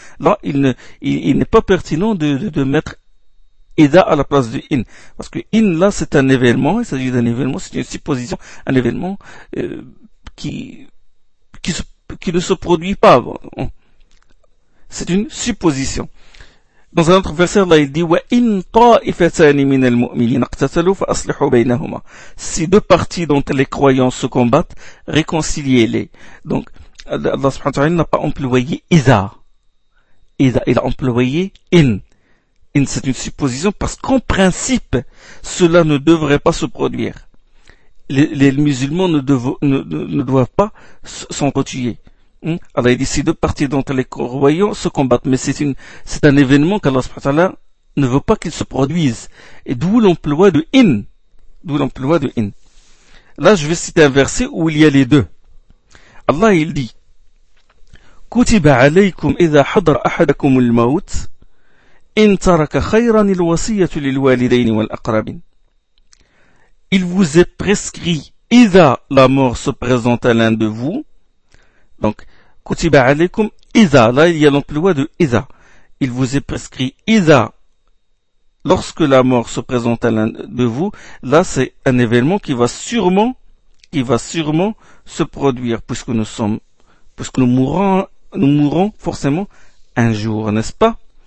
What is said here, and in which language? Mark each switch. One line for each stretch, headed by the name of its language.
French: Là, il n'est pas pertinent de mettre iza à la place de in, parce que in là c'est un événement, il s'agit d'un événement, c'est une supposition, un événement qui ne se produit pas. C'est une supposition. Dans un autre verset, Allah dit:
Arabic: وَإِنْ طَائِفَتَانِ مِنَ الْمُؤْمِنِينَ اقْتَتَلُوا فَأَصْلِحُوا بَيْنَهُمَا.
French: Si deux parties dont les croyants se combattent, réconciliez-les. Donc, Allah subhanahu wa ta'ala n'a pas employé إِذَا. إِذَا, il a employé إِن. إِن, c'est une supposition, parce qu'en principe, cela ne devrait pas se produire. Les musulmans ne doivent pas s'entretuer. Allah dit si deux parties dont les croyants se combattent, mais c'est un événement qu'Allah subhanahu wa ta'ala ne veut pas qu'il se produise. Et d'où l'emploi de in. D'où l'emploi de in. Là, je vais citer un verset où il y a les deux. Allah, il dit:
Arabic: كُتِبَ عَلَيْكُمْ إِذَا حَضَرَ أَحَدَكُمُ الْمَوْتِ إِنْ تَرَكَ خَيْرًا الْوَصِيَّةُ لِلْوَالِدَيْنِ وَالْأَقْرَبِينَ.
French: Il vous est prescrit, إِذَا la mort se présente à l'un de vous. Donc, kutiba alaykum iza, là il y a l'emploi de iza. Il vous est prescrit iza, lorsque la mort se présente à l'un de vous, là c'est un événement qui va sûrement se produire, puisque nous mourrons forcément un jour, n'est-ce pas?